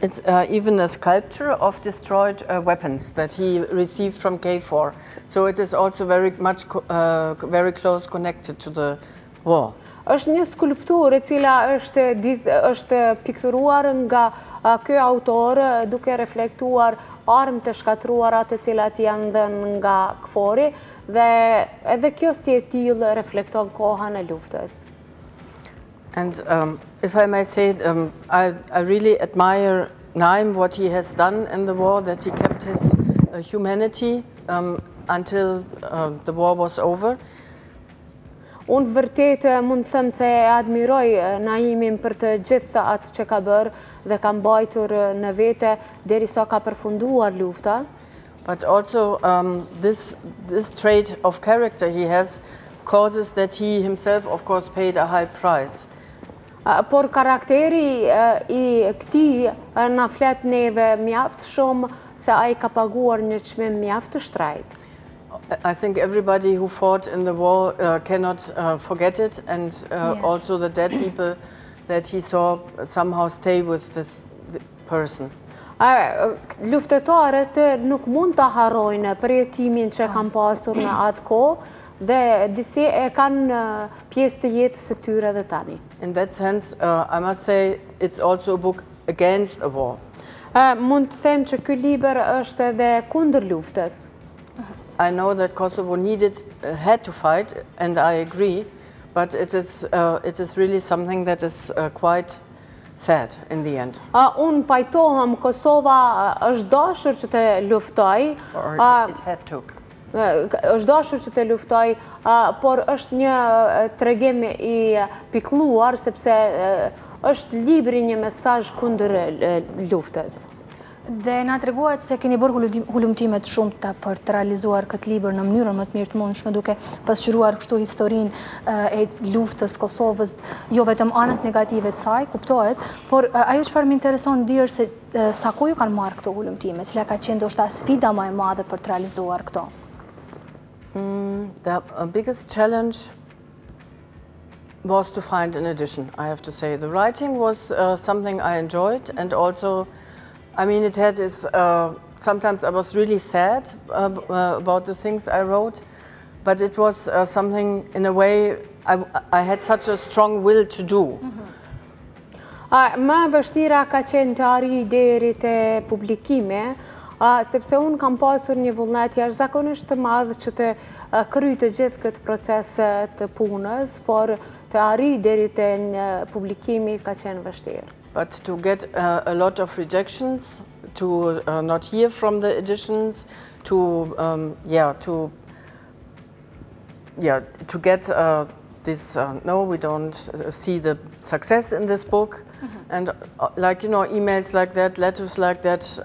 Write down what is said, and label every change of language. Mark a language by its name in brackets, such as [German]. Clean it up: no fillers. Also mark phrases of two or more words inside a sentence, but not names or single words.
[English] It's even a sculpture of destroyed weapons that he received from K4. So it is also very much very close connected to the war. [Albanian] Është një skulpturë e cila është pikturuar nga ky autor duke reflektuar armë të shkatruara të cilat janë dhënë nga KFOR-i dhe edhe kjo si e tillë reflekton kohën e luftës. [English] And if I may say, I really admire Naim, what he has done in the war, that he kept his humanity until the war was over. [Albanian] Unë vërtet mund të them se admiroj Naimin për të gjitha atë që ka bërë dhe ka mbajtur në vete derisa ka përfunduar lufta. [English] But also this trait of character he has causes that he himself, of course, paid a high price. [Albanian] Por karakteri i këtij na flet neve mjaft shumë se ai ka paguar një çmim mjaft të shtrejtë. [English] I think everybody who fought in the war cannot forget it, and Yes. also the dead people that he saw somehow stay with this person. [Albanian] Luftetarët nuk mund ta harrojnë përjetimin që kanë pasur në atë kohë dhe disi e kanë pjesë të jetës së tyre edhe tani. [English] In that sense, I must say it's also a book against a war. [Albanian] Mund të them që ky libër është edhe kundër luftës. [English] I know that Kosovo had to fight, and I agree, but it is really something that is quite sad in the end. [Albanian] Unë pajtohem Kosova është dashur që të luftoj. [English] Or it had to. [Albanian] Është dashur që të luftoj, por është një tregim i pikëlluar sepse është libri një mesazh kundër luftës. Dhe na treguat se keni bërë hulumtimet shumëta për të realizuar këtë libër në mënyrën më të mirë të mundshme, duke pasqyruar kështu historinë e luftës Kosovës, jo vetëm anët negative të saj, kuptohet, por ajo çfarë më intereson dirë se sa kohë ju kanë marrë këto hulumtime, cila ka qenë ndoshta sfida më e madhe për të realizuar këto? [English] The biggest challenge was to find an edition, I have to say. The writing was something I enjoyed, and also I mean, it had its, sometimes I was really sad about the things I wrote, but it was something, in a way, I had such a strong will to do. [Albanian] Më vështira ka qenë të arri deri te publikime, sepse unë kam pasur një vullnet jashtëzakonisht të madh që të kryj të gjithë këtë proces të punës, por të arri deri te publikimi ka qenë vështirë. [English] But to get a lot of rejections, to not hear from the editions, to get this, no, we don't see the success in this book, and like, you know, emails like that, letters like that,